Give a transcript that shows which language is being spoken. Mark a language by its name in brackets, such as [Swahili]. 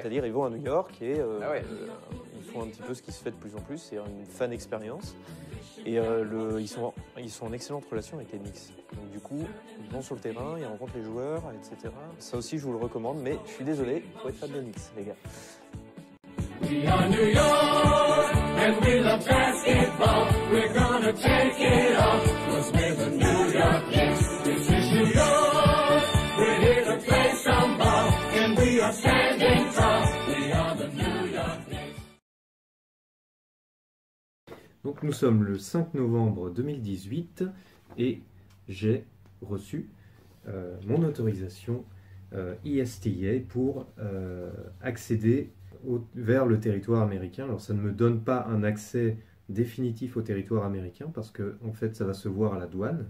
[French] C'est-à-dire, ils vont à New York et ils font un petit peu ce qui se fait de plus en plus, c'est une fan expérience. Et ils sont en excellente relation avec les Knicks. Donc du coup, ils vont sur le terrain, ils rencontrent les joueurs, etc. Ça aussi, je vous le recommande, mais je suis désolé, il faut être fan des Knicks, les gars. [English] We are New York, and we love basketball. We're gonna take it off, 'cause we're the New York Knicks. This is New York, we're here to play some ball, and we are standing tall. We are the New York Knicks. [French] Donc nous sommes le 5 novembre 2018 et j'ai reçu mon autorisation ESTA pour accéder vers le territoire américain. Alors ça ne me donne pas un accès définitif au territoire américain parce que en fait ça va se voir à la douane.